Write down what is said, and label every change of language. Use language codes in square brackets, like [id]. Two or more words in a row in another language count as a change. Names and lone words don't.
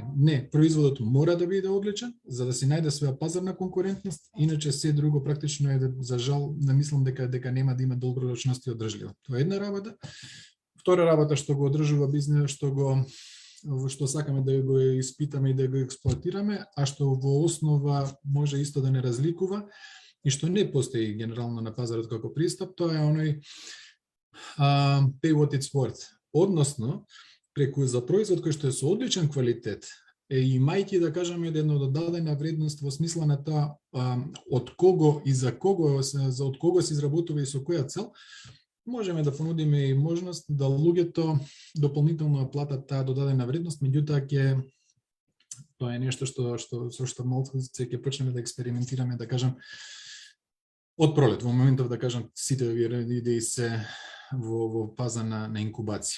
[mk] Не, производот мора да биде одличен за да си најде своја пазарна конкурентност, иначе се друго практично е за жал, не мислам дека нема да има долгорочност и одржливост. Тоа е една работа. Втора работа што го одржува бизнес, што сакаме да го испитаме и да го експлоатираме, а што во основа може исто да не разликува и што не постои генерално на пазарот како пристап, тоа е оној [en] pay what it's worth. [mk] Односно, преку за производ кој што е со одличен квалитет, имајќи да кажеме една додадена вредност во смисла на тоа од кого и за кого се изработува и со која цел, можеме да понудиме и можност да луѓето дополнително платат таа додадена вредност, меѓутоа тоа е нешто што малку ќе почнеме да експериментираме, да кажам, од пролет, во моментов да кажам сите овие идеи се во фаза на инкубација.